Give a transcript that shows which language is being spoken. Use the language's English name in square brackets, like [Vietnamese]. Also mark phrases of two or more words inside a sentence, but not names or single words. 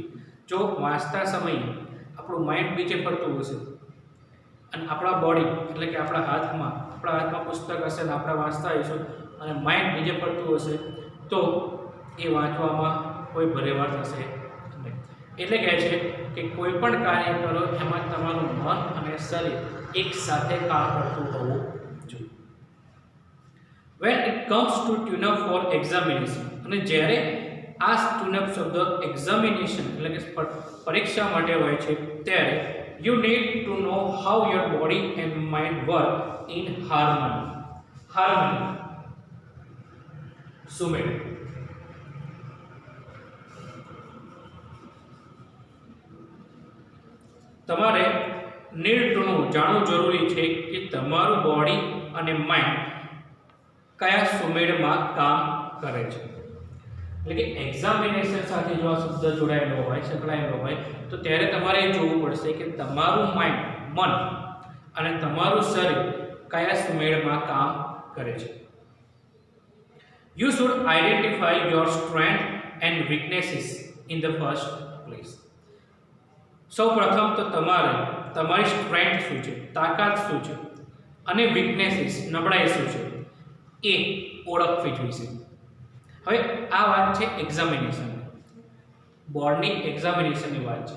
[Gujarati] જો વાંચતા સમયે આપણું માઇન્ડ બીજે ફરતું હશે અને આપણા બોડી એટલે કે આપણા હાથમાં પુસ્તક હશે ને આપણે વાંચતા હોઈશું અને માઇન્ડ બીજે પડતું હશે તો એ વાંચવામાં કોઈ ભરેવાર થશે નહીં. એટલે કહે છે કે કોઈ પણ કાર્ય કરો એમાં તમારું મન અને શરીર એક સાથે કામ કરતું હોવું જોઈએ. [English] when it comes to tune up for examination, [Gujarati] અને જ્યારે આ [English] tune up [Gujarati] શબ્દ એક્ઝામિનેશન એટલે કે પરીક્ષા માટે હોય છે ત્યારે [English] you need to know how your body and mind work in harmony. [Gujarati] સુમેળ. તમારે જાણવું જરૂરી છે કે તમારું બોડી અને માઇન્ડ કયા સુમેળમાં કામ કરે છે. એટલે કે એક્ઝામિનેશન સાથે જો આ શબ્દ જોડાયેલો હોય સંકળાયેલો હોય તો ત્યારે તમારે જોવું પડશે કે તમારું માઇન્ડ મન અને તમારું શરીર કયા સુમેળમાં કામ કરે છે. [English] You should identify your strength and weaknesses in the first place. [Gujarati] સૌ પ્રથમ તો તમારે તમારી સ્ટ્રેન્થ શું છે, તાકાત શું છે અને વીકનેસીસ નબળાઈ શું છે એ ઓળખવી જોઈશે. હવે આ વાત છે એક્ઝામિનેશન, બોર્ડની એક્ઝામિનેશનની વાત છે.